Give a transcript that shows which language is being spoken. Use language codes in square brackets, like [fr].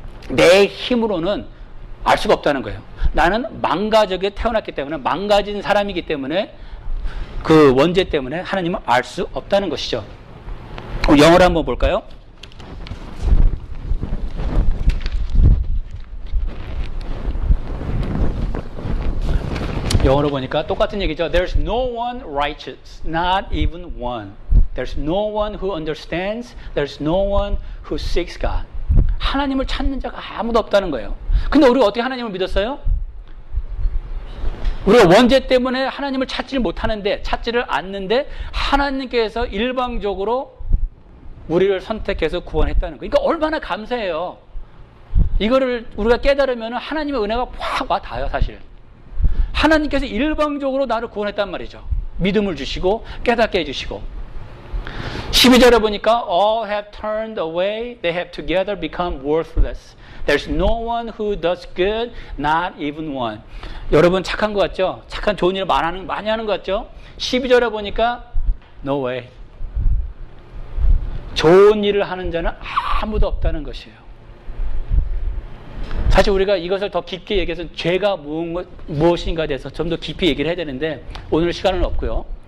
[ko] 내 힘으로는 알 수가 없다는 거예요. 나는 망가지게 태어났기 때문에, 망가진 사람이기 때문에 그 원죄 때문에 하나님을 알 수 없다는 것이죠. 영어로 한번 볼까요? 영어로 보니까 똑같은 얘기죠. [en] There's no one righteous, not even one. There's no one who understands. There's no one who seeks God. [ko] 하나님을 찾는 자가 아무도 없다는 거예요. 근데 우리가 어떻게 하나님을 믿었어요? 우리가 원죄 때문에 하나님을 찾지를 못하는데, 찾지를 않는데 하나님께서 일방적으로 우리를 선택해서 구원했다는 거예요. 그러니까 얼마나 감사해요. 이거를 우리가 깨달으면 하나님의 은혜가 확 와 닿아요. 사실 하나님께서 일방적으로 나를 구원했단 말이죠. 믿음을 주시고 깨닫게 해주시고. 12절에 보니까 [en] all have turned away, they have together become worthless. There's no one who does good, not even one. [ko] 여러분 착한 것 같죠? 착한 좋은 일을 많이 하는 것 같죠? 12절에 보니까 [en] no way. [ko] 좋은 일을 하는 자는 아무도 없다는 것이에요. 사실 우리가 이것을 더 깊게 얘기해서 죄가 무엇인가에 대해서 좀 더 깊이 얘기를 해야 되는데 오늘 시간은 없고요.